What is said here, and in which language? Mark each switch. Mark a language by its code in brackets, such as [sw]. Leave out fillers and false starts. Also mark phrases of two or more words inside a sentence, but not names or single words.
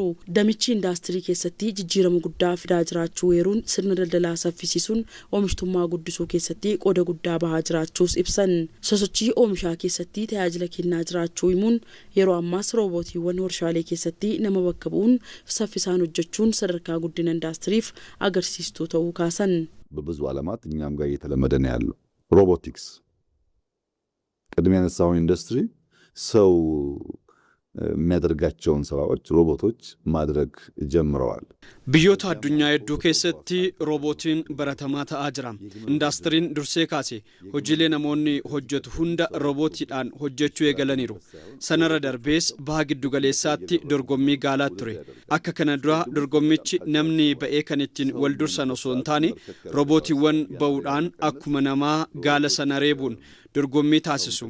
[om] Damichi indaastirii keessatti jijjiirama guddaa fidaa jiraachuu eeruun sirna daldalaa saffisiisuun oomishtummaa guddisuu keessatti qooda guddaa bahaa jiraachuus sosochii oomishaa keessatti tajaajila kennaa jiraachuu himuun yeroo ammaas roobootiiwwan warshaalee keessatti nama bakka bu'uun saffisaan hojjechuun sadarkaa guddina indaastiriif agarsiistuu ta'uu kaasan. [am] በብዙ ዓለማት እኛም ጋር እየተለመደ ነው ያለው ሮቦቲክስ ቅድሚያ ያነሳው ኢንዱስትሪ ሰው የሚያደርጋቸውን ስራዎች ሮቦቶች ማድረግ ጀምረዋል። [om] biyyoota addunyaa hedduu keessatti roobootiin baratamaa ta'aa jira. Indaastiriin dursee kaase hojiilee namoonni hojjetu hunda roobootiidhaan hojjechuu eegalaniiru. Sanarra darbees baha giddu galeessaatti dorgommii gaalaa ture. Akka kana dura dorgommichi namni ba'ee kan ittiin wal dursan osoo hin taane roobootiiwwan ba'uudhaan akkuma namaa gaala sana reebuun dorgommii taasisu.